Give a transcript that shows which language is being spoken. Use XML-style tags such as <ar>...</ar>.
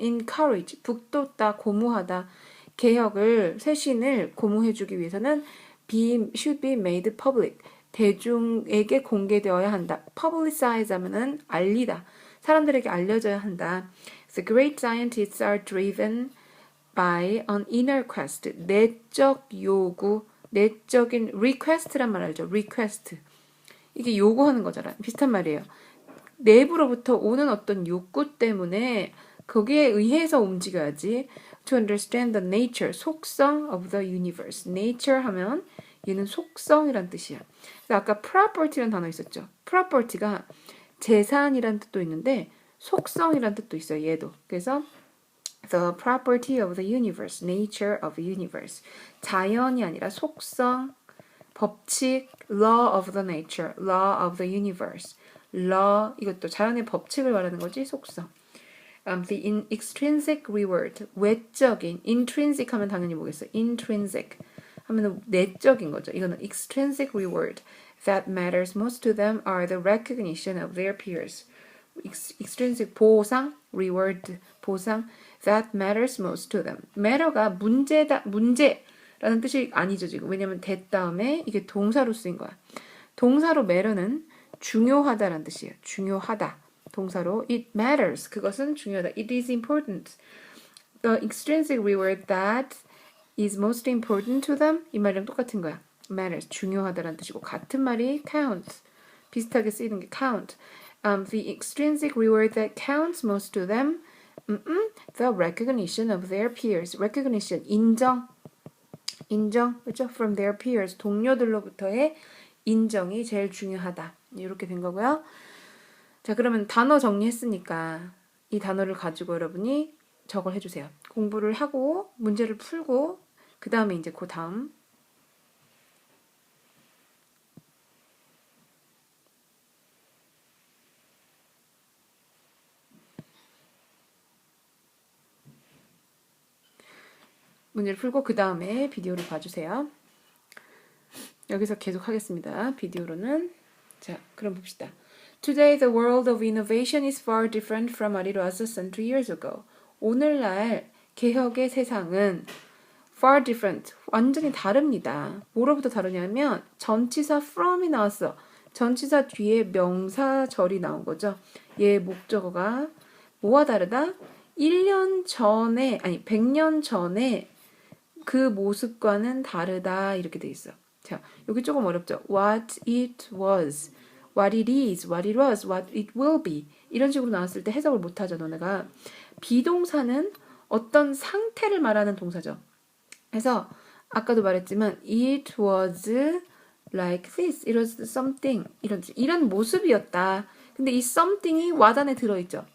<ko>encourage, 북돋다, 고무하다, 개혁을, 쇄신을 고무해주기 위해서는</ko> <en>should be made public.</en> <ko>대중에게 공개되어야 한다. publicize 하면은 알리다. 사람들에게 알려져야 한다.</ko> <en>The great scientists are driven by an inner quest.</en> <ko>내적 요구, 내적인 request란 말 알죠? request. 이게 요구하는 거잖아. 비슷한 말이에요. 내부로부터 오는 어떤 욕구 때문에 거기에 의해서 움직여야지.</ko> <en>To understand the nature, 속성 of the universe.</en> <ko>nature 하면 얘는 속성이란 뜻이야. 아까 property라는 단어 있었죠. property가 재산이란 뜻도 있는데 속성이란 뜻도 있어요. 얘도. 그래서</ko> <en>the property of the universe,</en> <ko>nature of the universe. 자연이 아니라 속성, 법칙,</ko> <en>law of the nature, law of the universe.</en> <ko>law, 이것도 자연의 법칙을 말하는 거지, 속성.</ko> <en>The extrinsic reward,</en> <ko>외적인, intrinsic 하면 당연히 뭐겠어? intrinsic 하면 내적인 거죠. 이거는</ko> <en>extrinsic reward that matters most to them are the recognition of their peers. extrinsic 보상, reward 보상 that matters most to them.</en> <ko>matter가 문제라는 뜻이 아니죠 지금. 왜냐면 that 다음에 이게 동사로 쓰인 거야. 동사로 matter는 중요하다라는 뜻이에요. 중요하다. 동사로 it matters. 그것은 중요하다.</ko> <en>It is important. The extrinsic reward that is most important to them.</en> <ko>이 말이랑 똑같은 거야. matters. 중요하다라는 뜻이고 같은 말이 count. 비슷하게 쓰이는 게 count.</ko> <en>The extrinsic reward that counts most to them. The recognition of their peers. recognition.</en> <ko>인정. 그렇죠?</ko> <en>From their peers.</en> <ko>동료들로부터의 인정이 제일 중요하다. 이렇게 된 거고요. 자, 그러면 단어 정리했으니까 이 단어를 가지고 여러분이 저걸 해주세요. 공부를 하고 문제를 풀고 그 다음에 이제 그 다음 문제를 풀고 그 다음에 비디오를 봐주세요. 여기서 계속 하겠습니다. 비디오로는. 자, 그럼 봅시다.</ko> <en>Today the world of innovation is far different from what it was a century years ago.</en> <ko>오늘날 개혁의 세상은 far different, 완전히 다릅니다. 뭐로부터 다르냐면 전치사 from이 나왔어. 전치사 뒤에 명사절이 나온 거죠. 얘 목적어가 뭐와 다르다? 1년 전에, 아니 100년 전에 그 모습과는 다르다 이렇게 돼 있어. 자, 여기 조금 어렵죠.</ko> <en>What it was, what it is, what it was, what it will be</en> <ko>이런 식으로 나왔을 때 해석을 못하죠. 너네가. 비동사는 어떤 상태를 말하는 동사죠. 그래서 아까도 말했지만</ko> <en>it was like this, it was something</en> <ko>이런 모습이었다. 근데 이 something이 what 안에 들어있죠.</ko>